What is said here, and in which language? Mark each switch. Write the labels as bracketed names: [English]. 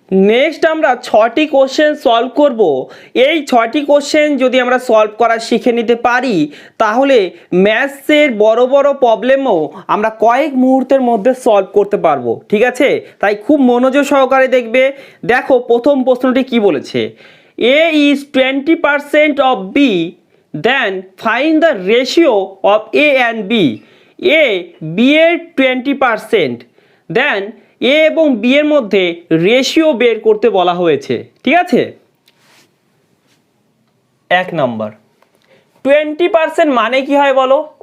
[Bangla] Next আমরা 6টি question solve করব। এই 6টি কোশ্চেন যদি আমরা সলভ করা শিখে নিতে পারি তাহলে ম্যাথসের বড় বড় প্রবলেমও আমরা কয়েক মুহূর্তের মধ্যে সলভ করতে পারবো, ঠিক আছে? তাই খুব মনোযোগ সহকারে দেখবে। দেখো প্রথম প্রশ্নটি কি বলেছে, [English] A is 20% of B, then find the ratio of A and B. [Bangla] A B এর 20%, then A এবং B এর মধ্যে রেশিও বের করতে বলা হয়েছে, ঠিক আছে? 1 নাম্বার 20% মানে কি হয় বলো?